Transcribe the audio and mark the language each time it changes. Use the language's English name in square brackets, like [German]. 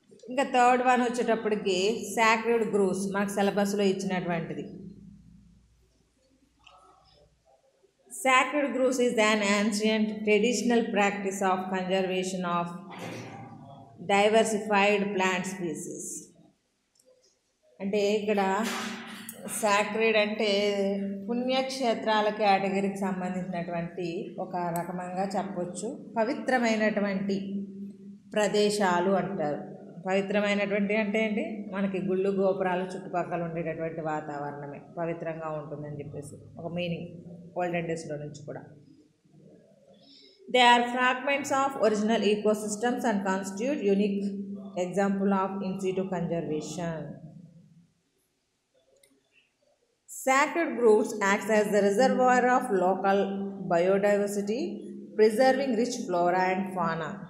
[Telugu] ఇంకా third one వచ్చేటప్పటికి sacred grooves, మనకు సిలబస్లో ఇచ్చినటువంటిది. [English] Sacred groves is an ancient traditional practice of conservation of diversified plant species. [Telugu] అంటే ఇక్కడ సాక్రెడ్ అంటే పుణ్యక్షేత్రాల కేటగిరీకి సంబంధించినటువంటి ఒక రకమంగా చెప్పొచ్చు. పవిత్రమైనటువంటి ప్రదేశాలు అంటారు. పవిత్రమైనటువంటి అంటే ఏంటి, మనకి గుళ్ళు గోపురాలు చుట్టుపక్కల ఉండేటటువంటి వాతావరణమే పవిత్రంగా ఉంటుందని చెప్పేసి ఒక మీనింగ్ ఓల్డెన్ డేస్లో నుంచి కూడా. [English] They are fragments of original ecosystems and constitute unique example of in situ conservation. Sacred groves acts as the reservoir of local biodiversity, preserving rich flora and fauna.